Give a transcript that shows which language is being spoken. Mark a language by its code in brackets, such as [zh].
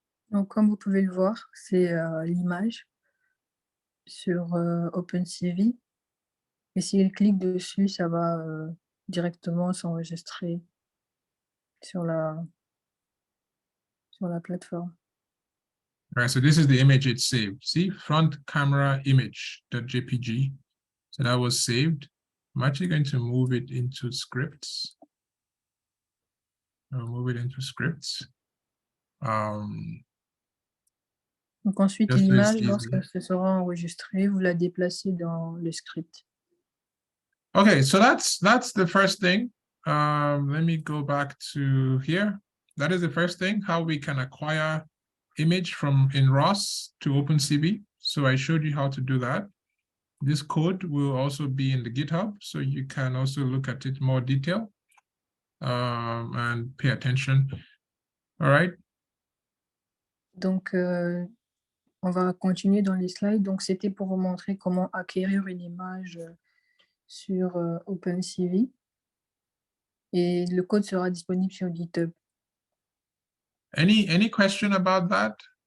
[fr] Donc, comme vous pouvez le voir, c'est l'image sur OpenCV. Et si elle clique dessus, ça va directement s'enregistrer sur la plateforme. [en] All right, so this is the image it saved. See, front camera image.jpg. So that was saved. I'm actually going to move it into scripts. I'll move it into scripts. [fr] Donc ensuite, [en] Just [fr] l'image, [en] easy. [fr] lorsque ce sera enregistré, vous la déplacez dans le script. [en] Okay, so that's the first thing. Let me go back to here. That is the first thing, how we can acquire image from in ROS to OpenCV. So I showed you how to do that. This code will also be in the GitHub, so you can also look at it more detail and pay attention. All right. [fr] Donc, on va continuer dans les slides. Donc, c'était pour vous montrer comment acquérir une image sur OpenCV. Et le code sera disponible sur GitHub. [en] Any question about that?